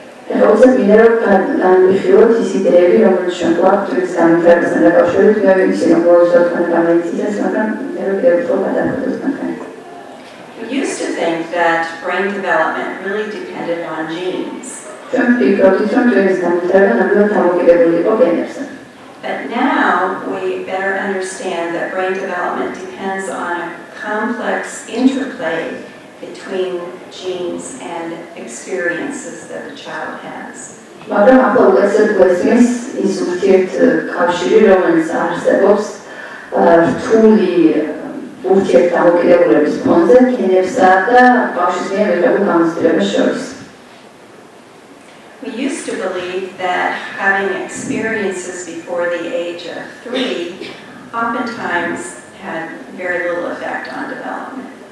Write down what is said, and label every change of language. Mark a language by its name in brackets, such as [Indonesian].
[English] We used to think that brain development really depended on genes. But now we better understand that brain development depends on a complex interplay between genes and experiences that a child has. [Georgian] მაგრამ ახლა უკეთესად გვესმის ის ურთიერთკავშირი, რომელიც არსებობს რთული ურთიერთდამოკიდებულების ფონზე გენებსა და ბავშვის მიერ მიღებულ გამოცდილებას შორის. [English] We used to believe that having experiences before the age of 3 oftentimes had very little effect on development.